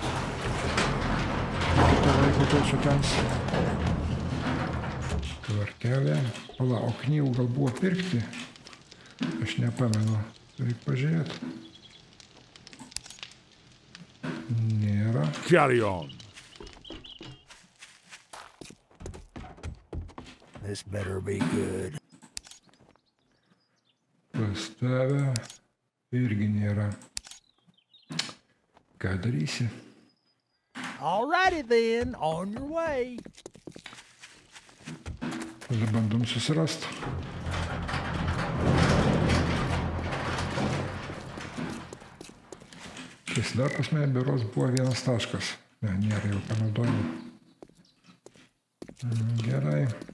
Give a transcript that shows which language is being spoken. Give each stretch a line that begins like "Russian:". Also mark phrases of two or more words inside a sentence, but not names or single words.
Lithuanian: Kitą laiko to sutens. Tvarkelė. Pala, o knygų gal buvo pirkti? Aš nepamenu. Reikia pažiūrėti. Nėra.
English: Carry on. This better be good.
Lithuanian: Pas tave irgi nėra. Ką darysi?
English: Alrighty then, on your way.
Lithuanian: Tada bandom susirasti. Šis dar pas mane berods buvo 1 taškas. Ne, nėra jau panaudojimo. Gerai.